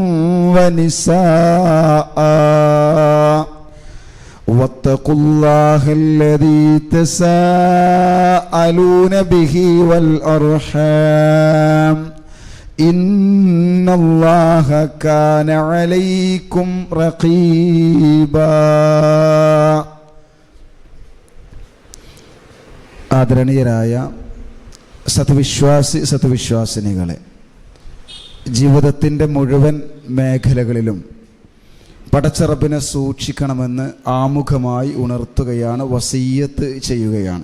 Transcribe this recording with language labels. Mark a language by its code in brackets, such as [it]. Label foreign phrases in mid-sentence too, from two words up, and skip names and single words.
[ar] ونساء واتقوا الله الذي تساءلون به والأرحام إن الله كان عليكم رقيبا. [ml] ആദരണീയരായ സത്വിശ്വാസിനികളെ, ജീവിതത്തിൻ്റെ മുഴുവൻ മേഖലകളിലും പടച്ചറബിനെ സൂക്ഷിക്കണമെന്ന് ആമുഖമായി ഉണർത്തുകയാണ്, വസിയ്യത്ത് ചെയ്യുകയാണ്.